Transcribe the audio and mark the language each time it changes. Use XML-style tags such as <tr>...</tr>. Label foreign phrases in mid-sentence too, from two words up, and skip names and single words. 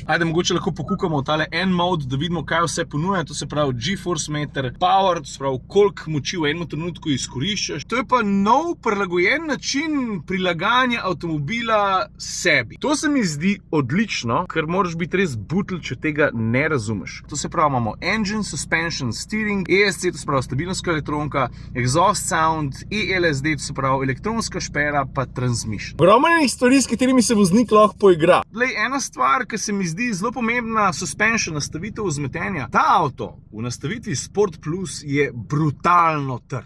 <sl>Ajde, mogoče lahko pokukamo tale N-mode, da vidimo, kaj vse ponuja. To se pravi</sl> <en>G-force meter, power,</en> <sl>to se pravi, koliko moči v enem trenutku izkoriščaš. To je pa nov prilagojen način prilagajanja avtomobila sebi. To se mi zdi odlično, ker moraš biti res butl, če tega ne razumeš. To se pravi, imamo</sl> <en>engine, suspension, steering, ESC,</en> <sl>to se pravi stabilnostna elektronka,</sl> <en>exhaust sound,</en> <sl>ELSD, to se pravi elektronska špera, pa transmission. Ogromno enih stvari, s katerimi se voznik lahko poigra. Glej, ena stvar, ki se mi zdi zelo pomembna, suspension, nastavitev vzmetenja. Ta avto v nastavitvi Sport Plus je brutalno trd.</sl>